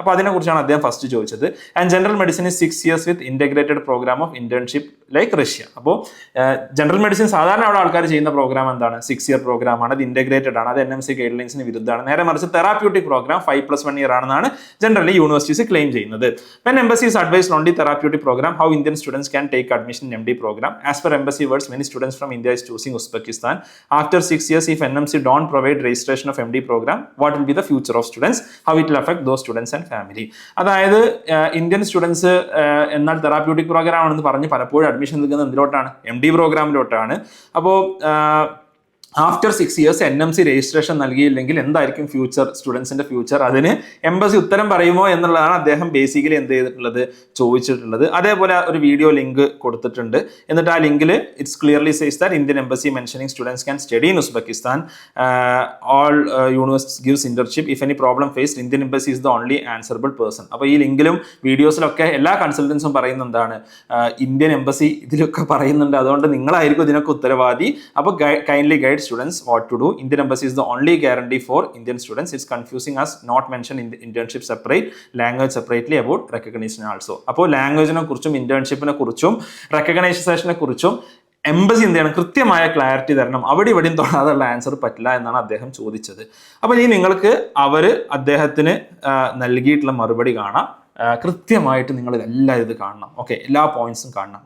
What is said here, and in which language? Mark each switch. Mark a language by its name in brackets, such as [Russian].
[Malayalam] അപ്പോൾ അതിനെക്കുറിച്ചാണ് അദ്ദേഹം ഫസ്റ്റ് ചോദിച്ചത്. [English] And general medicine is 6 years with integrated programme of internship like Russia. [Malayalam] അപ്പോൾ ജനറൽ മെഡിസിൻ സാധാരണ അവിടെ ആൾക്കാർ ചെയ്യുന്ന പ്രോഗ്രാം എന്താണ്, 6 year പ്രോഗ്രാം ആണ്, അത് ഇന്റഗ്രേറ്റഡ് ആണ്, അത് NMC ഗൈഡ് ലൈൻസിന് വിരുദ്ധമാണ്. നേരെ മറിച്ച് തെറാപ്യൂട്ടിക് പ്രോഗ്രാം 5+1 year ആണെന്നാണ് ജനറലി യൂണിവേഴ്സിറ്റീസ് ക്ലെയിം ചെയ്യുന്നത്. [English] When embassy is advised only therapeutic program, how Indian students can take admission in MD program? As per embassy words, many students from India is choosing Uzbekistan. After 6 years, if NMC don't provide registration of MD program, what will be the future of students? How it will affect those students and family? [Malayalam] അതായത് Indian students എന്നാൽ therapeutic programme ആണെന്ന് പറഞ്ഞ് പലപ്പോഴും admission നൽകുന്നത് എന്തിലോട്ടാണ്, MD പ്രോഗ്രാമിലോട്ടാണ്. അപ്പോൾ after 6 years NMC registration നൽകിയില്ലെങ്കിൽ എന്തായിരിക്കും future, സ്റ്റുഡൻസിന്റെ future? അതിന് എംബസി ഉത്തരം പറയുമോ എന്നുള്ളതാണ് അദ്ദേഹം ബേസിക്കലി എന്ത് ചെയ്തിട്ടുള്ളത്, ചോദിച്ചിട്ടുള്ളത്. അതേപോലെ ഒരു വീഡിയോ ലിങ്ക് കൊടുത്തിട്ടുണ്ട്. എന്നിട്ട് ആ ലിങ്കിൽ [English] It's clearly says that Indian embassy mentioning students can study in Uzbekistan. All universities gives internship. If any problem faced, Indian embassy is the only answerable person. [Malayalam] അപ്പോൾ ഈ ലിങ്കിലും വീഡിയോസിലൊക്കെ എല്ലാ കൺസൾട്ടൻസും പറയുന്ന എന്താണ്, ഇന്ത്യൻ എംബസി ഇതിലൊക്കെ പറയുന്നുണ്ട്, അതുകൊണ്ട് നിങ്ങളായിരിക്കും ഇതിനൊക്കെ ഉത്തരവാദി. [English] അപ്പോൾ kindly guide students what to do. Indian embassy is the only guarantee for Indian students. It's confusing as not mentioned in the internship separate, language separately about recognition also. [Malayalam] അപ്പോൾ ലാംഗ്വേജിനെ കുറിച്ചും ഇന്റേൺഷിപ്പിനെ കുറിച്ചും റെക്കഗ്നൈസേഷനെ കുറിച്ചും എംബസി എന്ത് ചെയ്യണം, കൃത്യമായ ക്ലാരിറ്റി തരണം. അവിടെ ഇവിടെയും തൊടാതുള്ള ആൻസർ പറ്റില്ല എന്നാണ് അദ്ദേഹം ചോദിച്ചത്. അപ്പോൾ ഇനി നിങ്ങൾക്ക് അദ്ദേഹത്തിന് നൽകിയിട്ടുള്ള മറുപടി കാണാം. കൃത്യമായിട്ട് നിങ്ങൾ ഇതെല്ലാം ഇത് കാണണം. ഓക്കെ, എല്ലാ പോയിന്റ്സും കാണണം.